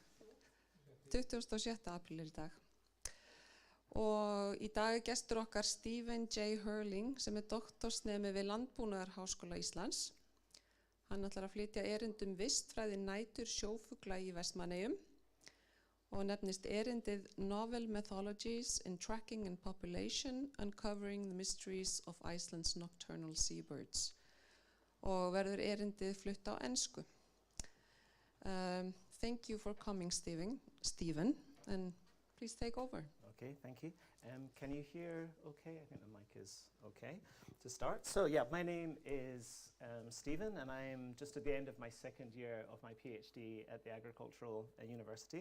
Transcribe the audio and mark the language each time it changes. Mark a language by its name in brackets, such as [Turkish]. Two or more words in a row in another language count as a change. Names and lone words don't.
[Icelandic] 26. apríl er í dag. Og í dag er gestur okkar Stephen J. Hurling sem er doktorsnemi við Landbúnaðarháskóla Íslands. Hann ætlar að flytja erindum Vistfræði nætursjófugla í Vestmannaeyjum og nefnist erindið Novel Methodologies in Tracking and Population Uncovering the Mysteries of Iceland's Nocturnal Seabirds og verður erindið flutt á ensku. [English] Thank you for coming, Stephen, and please take over. Okay, thank you. Can you hear okay? I think the mic is okay to start. So yeah, my name is Stephen, and I'm just at the end of my second year of my PhD at the Agricultural University.